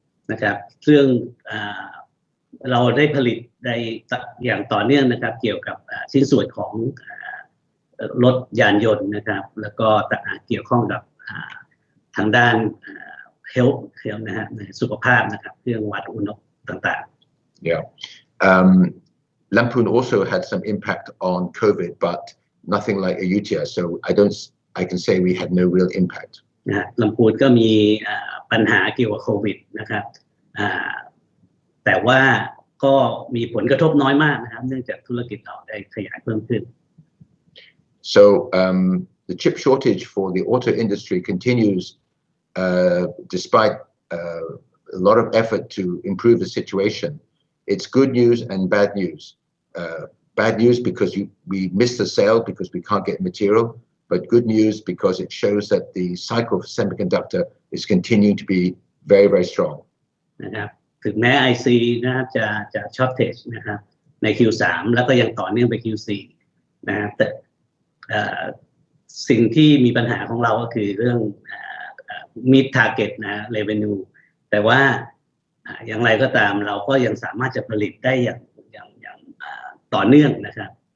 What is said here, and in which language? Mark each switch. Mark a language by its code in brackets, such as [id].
[th] นะครับซึ่งเราได้ผลิตได้อย่างต่อเนื่องนะครับเกี่ยวกับชิ้นส่วนของรถยานยนต์นะครับแล้วก็เกี่ยวข้องกับทางด้านhealth นะฮะสุขภาพนะครับเครื่องวัดอุณหภูมิต่างๆ [en] Yeah. Lamphun also had some impact on COVID, but nothing like Ayutthaya. So I can say we had no real impact. [th] นะฮะลำพูนก็มีปัญหาเกี่ยวกับโควิดนะครับแต่ว่าก็มีผลกระทบน้อยมากนะครับเนื่องจากธุรกิจเราได้ขยายเพิ่มขึ้น [en] So the chip shortage for the auto industry continues despite a lot of effort to improve the situation. It's good news and bad news. Bad news because we missed the sale because we can't get material, but good news because it shows that the cycle of semiconductor is continuing to be very, very strong. [th] นะครับถึงแม้ IC นะครับจะ shortage นะครับใน Q3 แล้วก็ยังต่อเนื่องไป Q4 นะครับแต่สิ่งที่มีปัญหาของเราก็คือเรื่อง [en] meet target [th] นะ revenue แต่ว่าอย่างไรก็ตามเราก็ยังสามารถจะผลิตได้อย่างต่อเนื่องนะครับ